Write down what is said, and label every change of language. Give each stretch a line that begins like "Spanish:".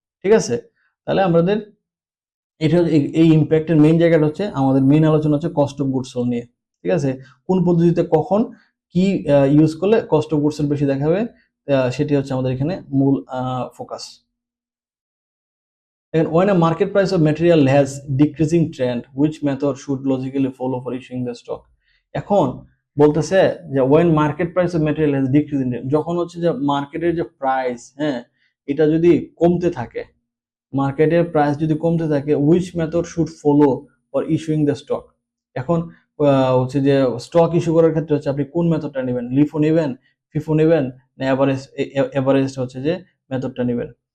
Bangla: ঠিক আছে, তাহলে আমাদের এটা এই ইম্প্যাক্টের মেইন জায়গাটা হচ্ছে আমাদের মেইন আলোচনা হচ্ছে কস্ট অফ গুডস সোল্ড নিয়ে। ঠিক আছে, কোন পদ্ধতিতে কখন কি ইউজ করলে কস্ট অফ গুডস সোল্ড বেশি দেখাবে, সেটি হচ্ছে আমাদের এখানে মূল focus.
English: And when a market price of material has decreasing trend, which method should logically follow for issuing the stock?
Bangla: এখন বলতেছে যে
English: when market price of material has decreasing trend,
Bangla: যখন হচ্ছে যে মার্কেটের যে প্রাইস, হ্যাঁ এটা যদি কমতে থাকে, মার্কেটের প্রাইস যদি কমতে থাকে,
English: Which method should follow for issuing the stock.
Bangla: এখন হচ্ছে যে স্টক ইস্যু করার ক্ষেত্রে হচ্ছে আপনি কোন মেথডটা নেবেন, লিফো নেবেন, ফিফো নেবেন, না এভারেজ হচ্ছে যে মেথডটা নেবেন।